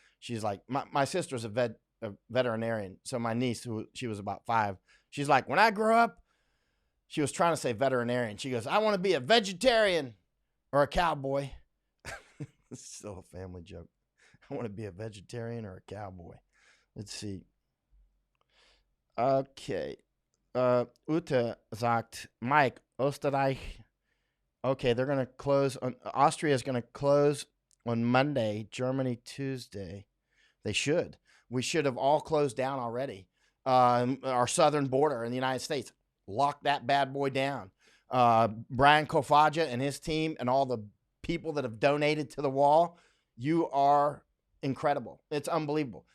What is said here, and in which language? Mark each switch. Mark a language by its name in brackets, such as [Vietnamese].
[English] She's like, my sister's a veterinarian. So my niece, she was about 5, she's like, when I grow up, she was trying to say veterinarian. She goes, I want to be a vegetarian or a cowboy. It's still a family joke. I want to be a vegetarian or a cowboy. Let's see. Okay. [German] Ute sagt, Mike, Österreich. [English] Okay, they're going to close. Austria is going to close on Monday. Germany Tuesday. They should. We should have all closed down already. Our southern border in the United States. Lock that bad boy down. Brian Kofaja and his team and all the people that have donated to the wall, you are incredible. It's unbelievable.